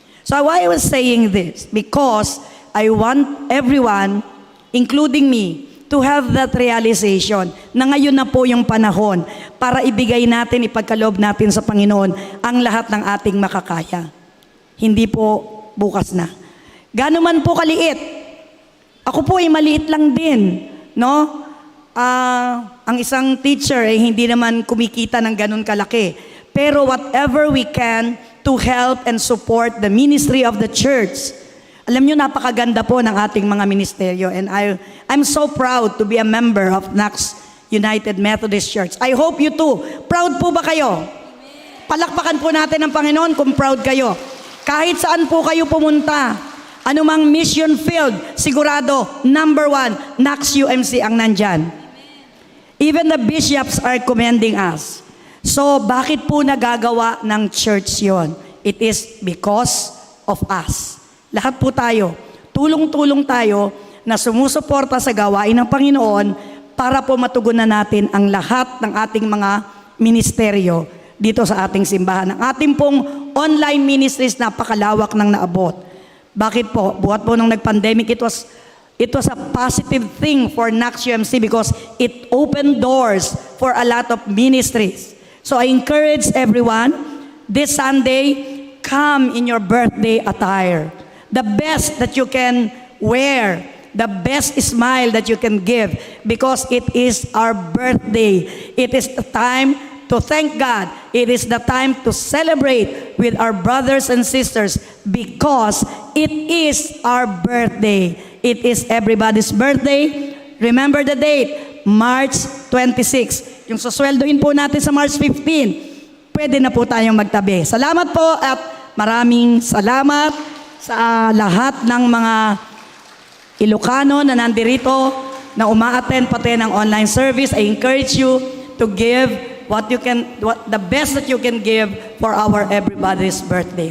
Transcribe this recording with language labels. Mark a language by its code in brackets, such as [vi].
[en] So why I was saying this? Because I want everyone, including me, to have that realization [tl] na ngayon na po yung panahon para ibigay natin, ipagkaloob natin sa Panginoon ang lahat ng ating makakaya. Hindi po bukas na. Gano'n man po kaliit. Ako po ay maliit lang din, no? Ang isang teacher ay hindi naman kumikita ng ganun kalaki. [en] Pero whatever we can to help and support the ministry of the church. [tl] Alam nyo, napakaganda po ng ating mga ministeryo. [en] And I'm so proud to be a member of Knox United Methodist Church. I hope you too. [tl] Proud po ba kayo? Palakpakan po natin ang Panginoon kung proud kayo. Kahit saan po kayo pumunta, anumang mission field, sigurado, number 1, Knox UMC ang nandyan. [en] Even the bishops are commending us. [tl] So, bakit po nagagawa ng church yon? [en] It is because of us. [tl] Lahat po tayo, tulong-tulong tayo na sumusuporta sa gawain ng Panginoon para po matugunan natin ang lahat ng ating mga ministeryo dito sa ating simbahan. Ang ating pong online ministries, napakalawak ng naabot. Bakit po? Buhat po nung nag-pandemic, [en] it was a positive thing for Knox UMC because it opened doors for a lot of ministries. So I encourage everyone, this Sunday, come in your birthday attire. The best that you can wear, the best smile that you can give, because it is our birthday. It is the time to thank God. It is the time to celebrate with our brothers and sisters because it is our birthday. It is everybody's birthday. Remember the date, March 26. [tl] Yung susweldoin po natin sa March 15, pwede na po tayong magtabi. Salamat po at maraming salamat sa lahat ng mga Ilocano na nandirito na uma-attend pati ng online service. [en] I encourage you to give the best that you can give for our everybody's birthday.